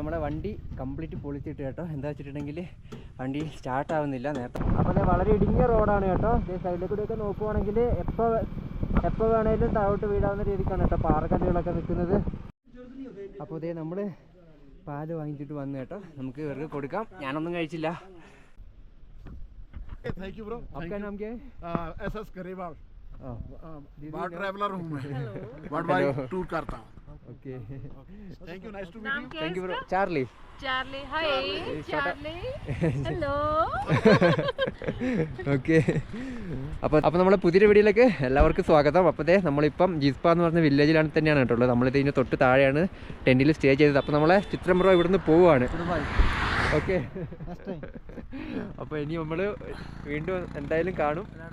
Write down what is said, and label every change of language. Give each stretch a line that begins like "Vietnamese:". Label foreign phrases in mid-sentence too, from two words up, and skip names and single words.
Malayalam: നമ്മുടെ വണ്ടി കംപ്ലീറ്റ് പൊളിച്ചിട്ട് കേട്ടോ. എന്താ വെച്ചിട്ടുണ്ടെങ്കിൽ വണ്ടി സ്റ്റാർട്ട് ആവുന്നില്ല നേരത്തെ. അപ്പോൾ അത് വളരെ ഇടുങ്ങിയ റോഡാണ് കേട്ടോ. സൈഡിൽ കൂടെയൊക്കെ നോക്കുവാണെങ്കിൽ എപ്പോൾ വേണേലും താഴോട്ട് വീഴാവുന്ന രീതിക്കാണ് കേട്ടോ പാറക്കല്ലുകളൊക്കെ നിൽക്കുന്നത്. അപ്പോൾ ഇതേ നമ്മൾ പാല് വാങ്ങിച്ചിട്ട് വന്നു കേട്ടോ. നമുക്ക് ഇവർക്ക് കൊടുക്കാം. ഞാനൊന്നും കഴിച്ചില്ല.
English: thank you bro.
Hindi: आपका नाम क्या है? एसएस करेवाल.
English: bar traveller
Hindi: हूँ मैं.
English: world wide tour
Hindi: करता हूँ. ओके.
English: thank you. nice to meet you. thank you bro. Charlie. Charlie, hi. Charlie. Hello.
Malayalam: ഓക്കെ. അപ്പോൾ നമ്മളെ പുതിയൊരു വീഡിയോയിലേക്ക് എല്ലാവർക്കും സ്വാഗതം. അപ്പോൾ ദേ നമ്മളിപ്പം ജിസ്പ എന്ന് പറഞ്ഞ വില്ലേജിലാണ് തന്നെയാണ് കേട്ടുള്ളത്. നമ്മളിത് ഇതിന് തൊട്ട് താഴെയാണ് ടെൻറ്റിൽ സ്റ്റേ ചെയ്തത്. അപ്പോൾ നമ്മളെ ചിത്രം ബ്രോ ഇവിടുന്ന് പോവുകയാണ്. ഓക്കെ. അപ്പോൾ ഇനി നമ്മൾ വീണ്ടും എന്തായാലും കാണും.